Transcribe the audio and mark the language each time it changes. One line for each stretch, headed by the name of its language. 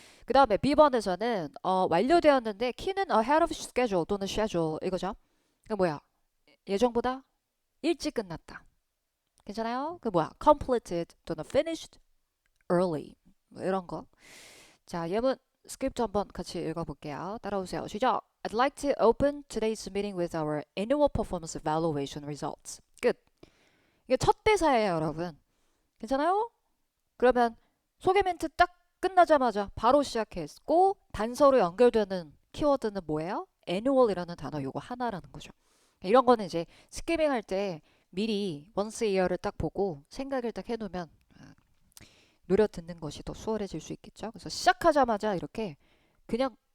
Korean: 그 다음에 B번에서는 완료되었는데 키는
English: ahead of schedule
Korean: 또는 schedule 이거죠. 그 뭐야? 예정보다 일찍 끝났다. 괜찮아요? 그 뭐야?
English: completed 또는 finished early
Korean: 뭐 이런 거. 자, 예문 스크립트 한번 같이 읽어볼게요. 따라오세요. 시작.
English: I'd like to open today's meeting with our annual performance evaluation results.
Korean: 끝. 이게 첫 대사예요, 여러분. 괜찮아요? 그러면 소개 멘트 딱 끝나자마자 바로 시작했고 단서로 연결되는 키워드는 뭐예요? annual이라는 단어 요거 하나라는 거죠. 이런 거는 이제 스키밍 할 때 미리
English: once a year
Korean: 를 딱 보고 생각을 딱 해놓으면 노려 듣는 것이 더 수월해질 수 있겠죠. 그래서 시작하자마자 이렇게 그냥